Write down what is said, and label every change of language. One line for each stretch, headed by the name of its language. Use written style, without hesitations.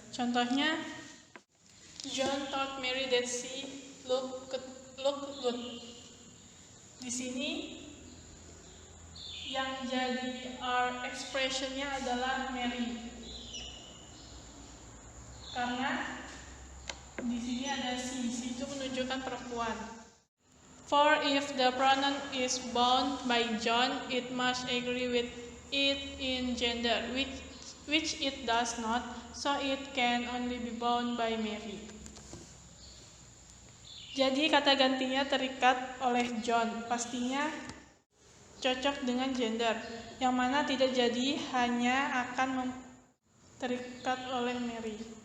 Indonesian: Contohnya,
English: John told Mary that she looked good.
Indonesian: Di sini yang jadi R expressionnya adalah Mary, karena di sini ada she itu menunjukkan perempuan.
English: For if the pronoun is bound by John, it must agree with it in gender, which it does not, so it can only be bound by Mary.
Indonesian: Jadi kata gantinya terikat oleh John, pastinya cocok dengan gender, yang mana tidak jadi hanya akan terikat oleh Mary.